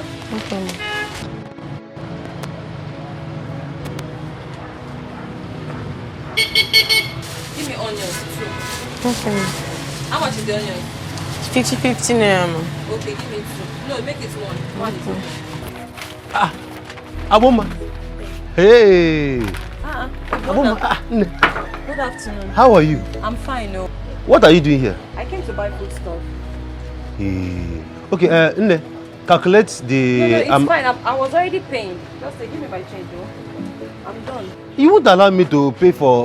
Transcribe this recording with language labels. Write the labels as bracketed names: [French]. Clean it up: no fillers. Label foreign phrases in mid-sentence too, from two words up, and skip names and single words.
[English] Okay. Give me onions too. Okay. How much is the onion? 50 naira. Okay, give me 2. No, make it 1. 1 is okay. Aboma. Hey. Aboma. Good afternoon. How are you? I'm fine, no. What are you doing here? I came to buy food stuff. Hey. Okay, Nne, calculate the... No, it's fine. I was already paying. Just give me my change, though. I'm done. You won't allow me to pay for...